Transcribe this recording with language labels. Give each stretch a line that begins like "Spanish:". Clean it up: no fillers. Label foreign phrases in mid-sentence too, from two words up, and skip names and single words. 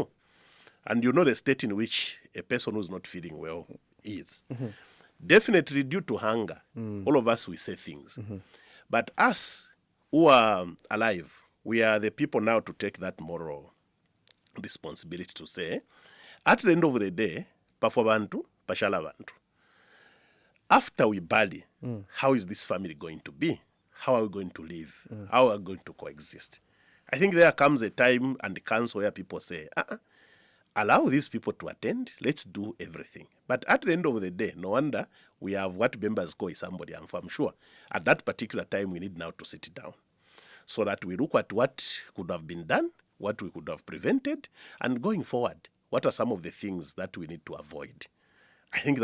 English: And you know the state in which a person who's not feeling well is. Definitely due to hunger, all of us, we say things. But us who are alive, we are the people now to take that moral responsibility to say, at the end of the day,
Bemba: pafwa bantu, pashala bantu.
English: After we bury, how is this family going to be? How are we going to live? How are we going to coexist? I think there comes a time and the council where people say, allow these people to attend, let's do everything. But at the end of the day, no wonder we have what members call somebody, and I'm sure at that particular time we need now to sit down so that we look at what could have been done, what we could have prevented, and going forward, what are some of the things that we need to avoid.